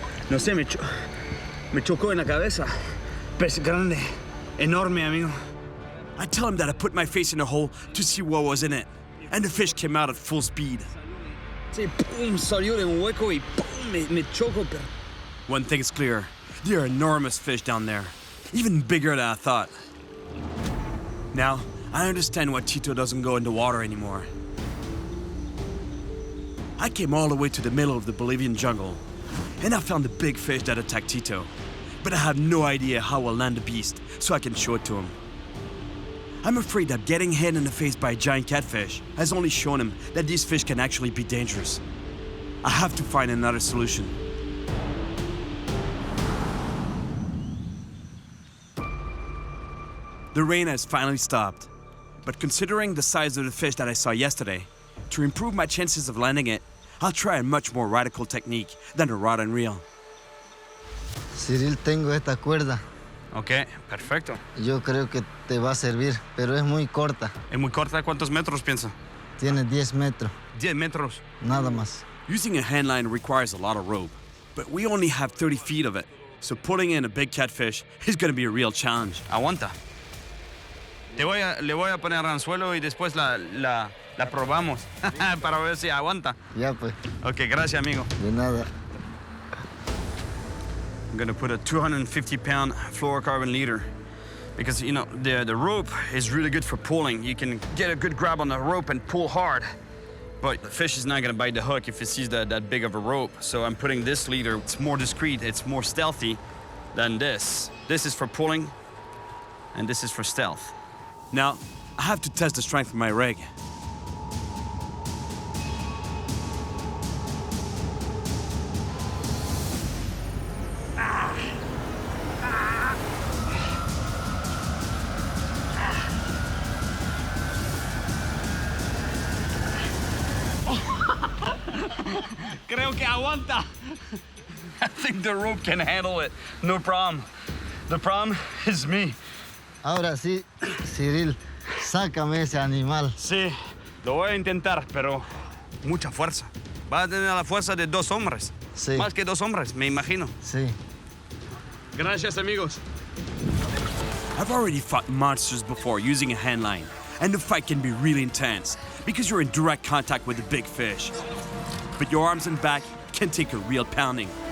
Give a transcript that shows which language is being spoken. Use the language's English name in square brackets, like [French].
[Spanish] no sé, me chocó en la cabeza. Pez grande, enorme, amigo. [English] I tell him that I put my face in a hole to see what was in it, and the fish came out at full speed. [Spanish] Sí, pum, salió de un hueco y pum, me chocó, pero... [English] One thing is clear, there are enormous fish down there, even bigger than I thought. Now, I understand why Tito doesn't go in the water anymore. I came all the way to the middle of the Bolivian jungle, and I found the big fish that attacked Tito. But I have no idea how I'll land the beast, so I can show it to him. I'm afraid that getting hit in the face by a giant catfish has only shown him that these fish can actually be dangerous. I have to find another solution. The rain has finally stopped, but considering the size of the fish that I saw yesterday, to improve my chances of landing it, I'll try a much more radical technique than a rod and reel. [Spanish] Cyril, tengo esta cuerda. Ok, perfecto. Yo creo que te va a servir, pero es muy corta. ¿Es muy corta? ¿Cuántos metros piensa? Tiene 10 metros, 10 metros. nada más. [English] Using a handline requires a lot of rope, but we only have 30 feet of it, so pulling in a big catfish is going to be a real challenge. [Spanish] Aguanta. Le voy a poner anzuelo y después la probamos para ver si aguanta. Ya pues, Ok, gracias, amigo. de nada. [English] I'm gonna put a 250-pound fluorocarbon leader because, you know, the rope is really good for pulling. You can get a good grab on the rope and pull hard, but the fish is not gonna bite the hook if it sees that big of a rope. So I'm putting this leader. It's more discreet, it's more stealthy than this. This is for pulling, and this is for stealth. Now, I have to test the strength of my rig. [Spanish] Creo que aguanta. [English] I think the rope can handle it. No problem. The problem is me. [Spanish] Ahora sí, Cyril, sácame ese animal. Sí, lo voy a intentar, pero mucha fuerza. Va a tener la fuerza de 2 hombres. Sí. Más que 2 hombres, me imagino. Sí. Gracias, amigos. [English] I've already fought monsters before using a handline, and the fight can be really intense because you're in direct contact with the big fish. But your arms and back can take a real pounding.